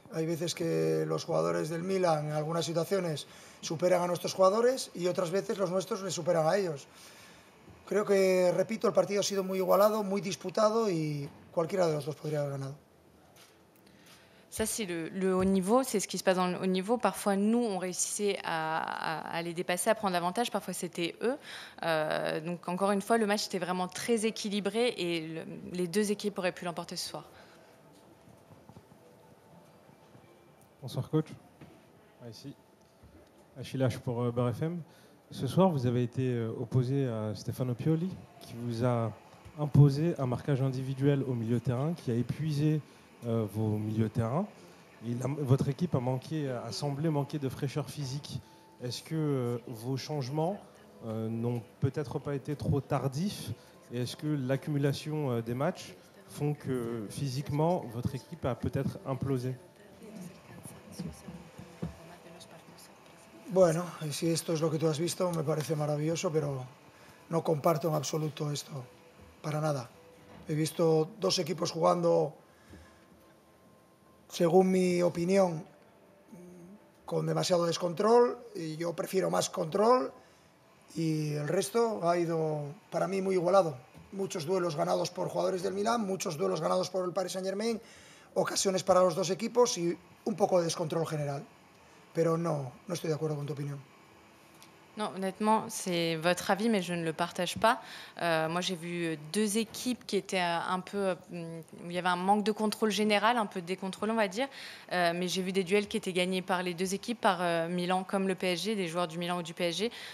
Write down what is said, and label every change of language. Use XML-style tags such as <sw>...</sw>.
<es>Hay veces que los jugadores del Milan en algunas situaciones superan a nuestros jugadores y otras veces los nuestros les superan a ellos. Creo que, repito, el partido ha sido muy igualado, muy disputado y cualquiera de los dos podría haber ganado.</es> <fr>Ça, c'est le haut niveau, c'est ce qui se passe dans le haut niveau. Parfois, nous, on réussissait à les dépasser, à prendre l'avantage. Parfois, c'était eux. Donc, encore une fois, le match était vraiment très équilibré et les deux équipes auraient pu l'emporter ce soir. Bonsoir coach. Ici, Achille H pour Beurre FM. Ce soir, vous avez été opposé à Stefano Pioli, qui vous a imposé un marquage individuel au milieu de terrain, qui a épuisé vos milieux de terrain. Votre équipe a semblé manquer de fraîcheur physique. Est-ce que vos changements n'ont peut-être pas été trop tardifs? Et est-ce que l'accumulation des matchs font que physiquement, votre équipe a peut-être implosé?</fr> <es>Bueno, si esto es lo que tú has visto, me parece maravilloso, pero no comparto en absoluto esto, para nada. He visto dos equipos jugando, según mi opinión, con demasiado descontrol, y yo prefiero más control, y el resto ha ido, para mí, muy igualado. Muchos duelos ganados por jugadores del Milán, muchos duelos ganados por el Paris Saint-Germain, ocasiones para los dos equipos y un poco de descontrol general. Pero no estoy de acuerdo con tu opinión.</es> <fr>Non, honnêtement, c'est votre avis, mais je ne le partage pas. Moi, j'ai vu deux équipes qui étaient un peu... où il y avait un manque de contrôle général, un peu décontrôlé, on va dire. Mais j'ai vu des duels qui étaient gagnés par les deux équipes, par Milan comme le PSG, des joueurs du Milan ou du PSG.</fr>